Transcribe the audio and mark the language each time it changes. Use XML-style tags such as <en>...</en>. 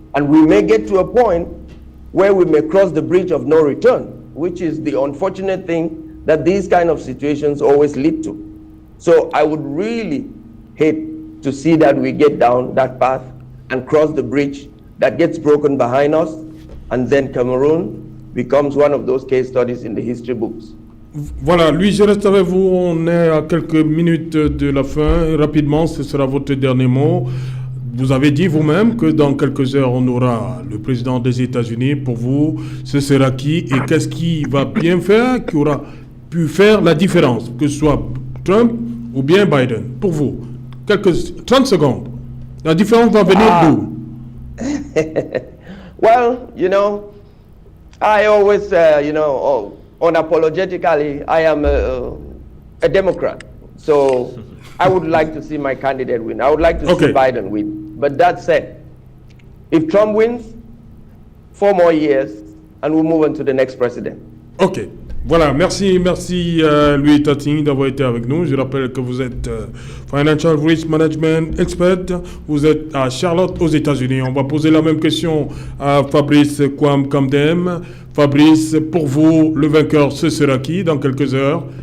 <en>And we may get to a point where we may cross the bridge of no return, which is the unfortunate thing that these kind of situations always lead to. So I would really hate to see that we get down that path and cross the bridge that gets broken behind us, and then Cameroon becomes one of those case studies in the history books.</en> <fr>Voilà, Louis, je reste avec vous. On est à quelques minutes de la fin. Rapidement, ce sera votre dernier mot. Vous avez dit vous-même que dans quelques heures, on aura le président des États-Unis. Pour vous, ce sera qui et qu'est-ce qui va bien faire, qui aura pu faire la différence, que ce soit Trump ou bien Biden. Pour vous, 30 secondes. La différence va venir d'où?</fr> <en>Well, I always, unapologetically, I am a Democrat. So I would like to see my candidate win. I would like to see Biden win. But that said, if Trump wins, 4 more years, and we'll move on to the next president. Ok.</en> <fr>Voilà, merci Louis Tating d'avoir été avec nous. Je rappelle que vous êtes</fr> <en>Financial Risk Management Expert.</en> <fr>Vous êtes à Charlotte, aux États-Unis. On va poser la même question à Fabrice Kwame Kamdem. Fabrice, pour vous, le vainqueur, ce sera qui dans quelques heures?</fr>